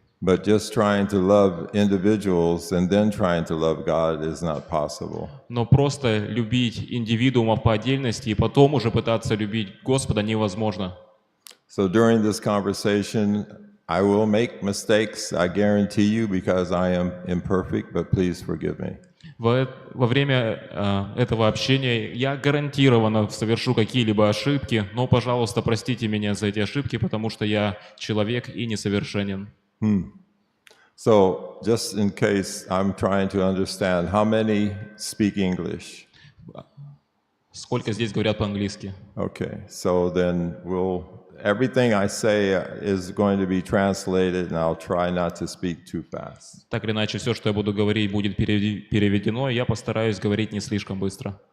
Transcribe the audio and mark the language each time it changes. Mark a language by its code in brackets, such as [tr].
[en] But just trying to love individuals and then trying to love God is not possible. [ru] Но просто любить индивидуумов по отдельности и потом уже пытаться любить Господа невозможно. [en] So during this conversation, I will make mistakes, I guarantee you, because I am imperfect, but please forgive me. [ru] Во время этого общения я гарантированно совершу какие-либо ошибки, но, пожалуйста, простите меня за эти ошибки, потому что я человек и несовершенен. [en] So, just in case I'm trying to understand, how many speak English? [ru] Сколько здесь говорят по-английски? [en] Okay, so then everything I say is going to be translated, and I'll try not to speak too fast. [ru] Так или иначе, все, что я буду говорить, будет переведено, и я постараюсь говорить не слишком быстро.